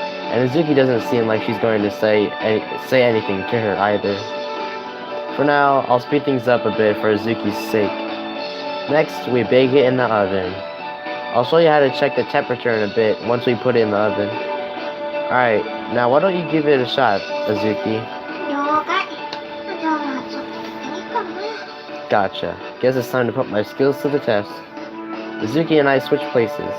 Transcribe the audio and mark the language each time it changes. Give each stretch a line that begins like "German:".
English: And Izuki doesn't seem like she's going to say anything to her either. For now, I'll speed things up a bit for Izuki's sake. Next, we bake it in the oven. I'll show you how to check the temperature in a bit once we put it in the oven. Alright, now why don't you give it a shot, Izuki?
Japanese: 了解。じゃあ、ちょっとやってみっかな。
English: Gotcha. Guess it's time to put my skills to the test. Izuki and I switch places.